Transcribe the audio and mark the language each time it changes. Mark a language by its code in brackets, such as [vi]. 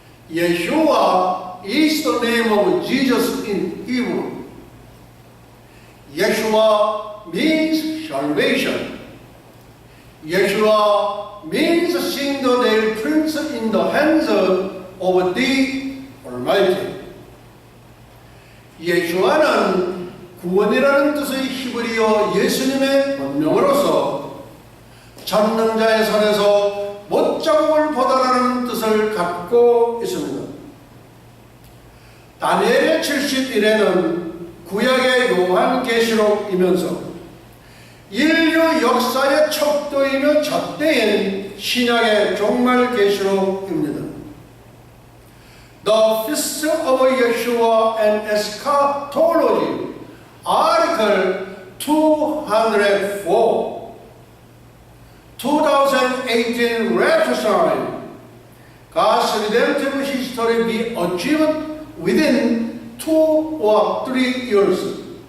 [en] Yeshua is the name of Jesus in Hebrew. Yeshua means salvation. Yeshua means seeing the nail prints in the hands of the Almighty. [ko] 예수와는 구원이라는 뜻의 히브리어 예수님의 본명으로서 전능자의 손에서 못자국을 보다라는 뜻을 갖고 있습니다. 다니엘의 70일에는 구약의 요한계시록이면서 인류 역사의 척도이며 잣대인 신약의 종말계시록입니다. [en] The Feast of Yeshua and Eschatology, Article 204, 2018 Ratified, God's redemptive history be achieved within 2 or 3 years.